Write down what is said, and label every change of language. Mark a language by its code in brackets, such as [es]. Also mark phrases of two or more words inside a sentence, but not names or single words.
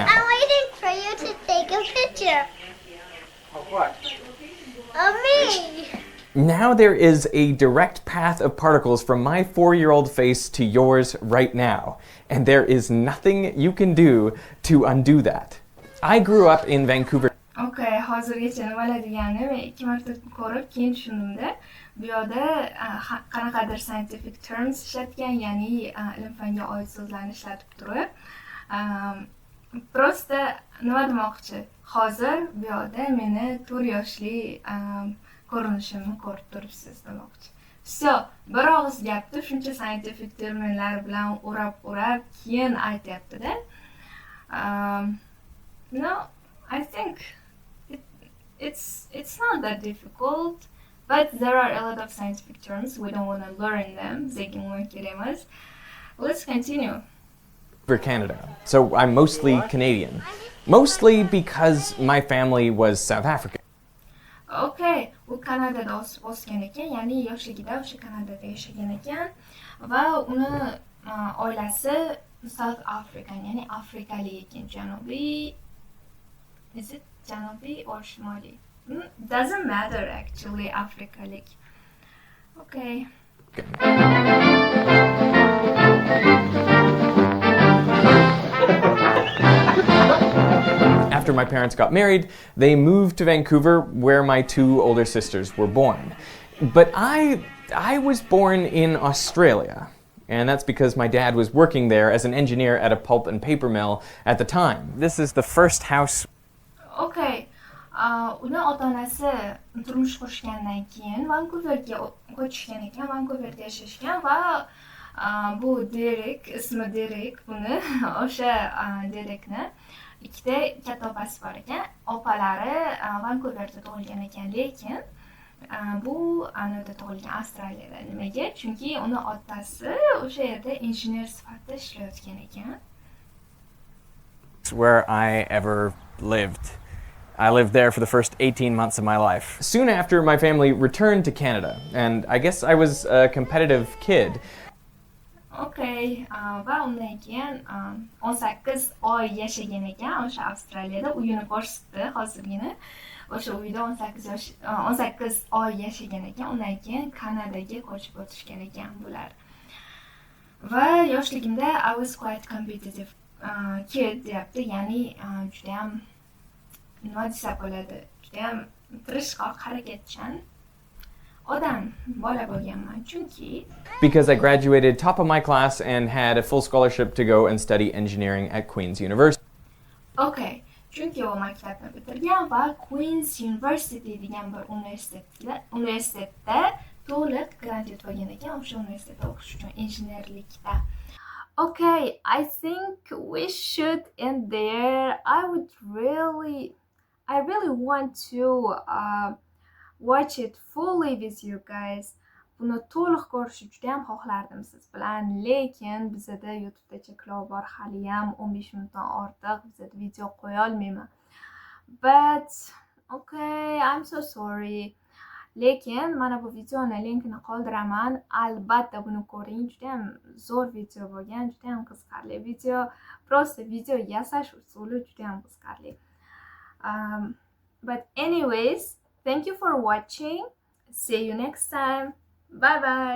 [en] I'm waiting for you to take a picture. Of what? Of me. Now there is a direct path of particles from my 4-year-old face to yours right now, and there is nothing you can do to undo that. I grew up in Vancouver. [uz] Okay, hozirgacha nimalar degani men 2 marta ko'rib keyin tushundimda. Bu yerda qanaqadir [en] scientific terms [uz] ishlatgan, ya'ni ilm fanga oid so'zlarni ishlatib turib, prosta nima demoqchi? Hozir bu yerda meni 4 yoshli ko'rinishimni ko'rib turibsiz demoqchi. So, bir og'iz gapni shuncha scientific terminlar bilan o'rab keyin aytyapti-da. [en] No, I think it's not that difficult, but there are a lot of scientific terms. We don't want to learn them. Let's continue. For Canada. So I'm mostly Canadian. Mostly because my family was South African. [uz] Okay, u Kanadada o'sgan ekan, ya'ni yoshligida o'sha Kanadada yashagan ekan va uni oilasi [en] South African, [uz] ya'ni afrikalik ekan, janubiy. [en] Is it [uz] janubiy or shimoliy? [en] Doesn't matter actually, afrikalik. Okay. After my parents got married, they moved to Vancouver where my 2 older sisters were born. But I was born in Australia, and that's because my dad was working there as an engineer at a pulp and paper mill at the time. This is the first house. Okay. [uz] Uni ota-onasi turmush qurishgandan keyin Vancouverga ko'chishgan ekan, Vancouverda yashashgan va bu Derek, ismi Derek, buni o'sha Derekni ikkita katta opasi bor ekan. Opalari Vancouverda tug'ilgan ekan, lekin bu anada tug'ilgan Avstraliyada. Nimaga? Chunki uni otasi o'sha yerda injener sifatida ishlayotgan ekan. [en] where I ever lived. I lived there for the first 18 months of my life. Soon after, my family returned to Canada, and I guess I was a competitive kid. [uz] Okay, va undan keyin 18 oy yashagan ekan o'sha Avstraliyada. Uyini ko'rsatdi hozirgina. O'sha uyda 18 oy yashagan ekan. Undan keyin Kanadaga ko'chib o'tishgan ekan bular. Va yoshligimda [en] I was quite competitive kid [uz] deyapti, ya'ni juda ham nima desa bo'ladi, juda ham tirishqoq, harakatchan odam bola bo'lganman, chunki [en] Because I graduated top of my class and had a full scholarship to go and study engineering at Queen's University. [uz] okay, chunki u maktabni bitirgan va Queen's University degan bir universitetda to'liq grant yutib ekan, o'sha universitetda o'qish uchun injenerlikda. [en] Okay, I think we should end there. I really want to watch it fully with you guys. [uz] Buni to'liq ko'rishni juda ham xohlardim siz bilan, lekin bizda YouTube'da cheklov bor, hali ham 15 minutdan ortiq bizda video qo'ya olmayman. [en] But okay, I'm so sorry. [uz] Lekin mana bu videoni linkini qoldiraman. Albatta buni ko'ring. Juda ham zo'r video bo'lgan, juda ham qiziqarli video. Prosta video yasash usuli juda ham qiziqarli. [en] But anyways, thank you for watching. See you next time. Bye bye.